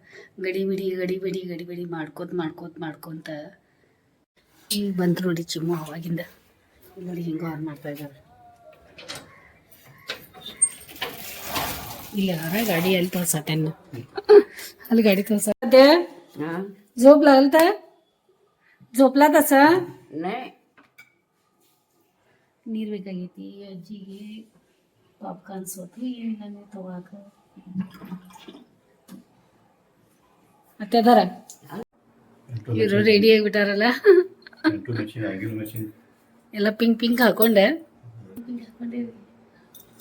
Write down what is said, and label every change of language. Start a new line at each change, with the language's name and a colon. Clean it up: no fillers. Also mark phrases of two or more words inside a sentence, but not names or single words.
Kannada: ಗಡಿಬಿಡಿ ಮಾಡ್ಕೊತ ಈಗ ಬಂತು ನೋಡಿ ಚಿಮ್ಮು ಅವಾಗಿಂದ. ನೋಡಿ ಹಿಂಗೆ ಆನ್ ಮಾಡ್ತಾ ಇದ್ದಾರೆ. ಇಲ್ಲ ಗಾಡಿ ಅಲ್ಲಿ ತೋರ್ಸತ್ತೇನು, ಅಲ್ಲಿ ಗಾಡಿ ತೋರ್ಸತ್ತೆ.
Marathi: झोपला तसा नाही
Kannada: ನೀರು ಬೇಕಾಗೈತಿ ಅಜ್ಜಿಗೆ. ಪಾಪ್ಕಾರ್ನ್ ಸೋತು ಏನಿಲ್ಲ ನೀವು ತಗೋಕ. ಮತ್ತೆ ಅದಾರ ಇವರು ರೆಡಿ ಆಗಿಬಿಟ್ಟಾರಲ್ಲ. ಎಲ್ಲ ಪಿಂಕ್ ಹಾಕೊಂಡೆ.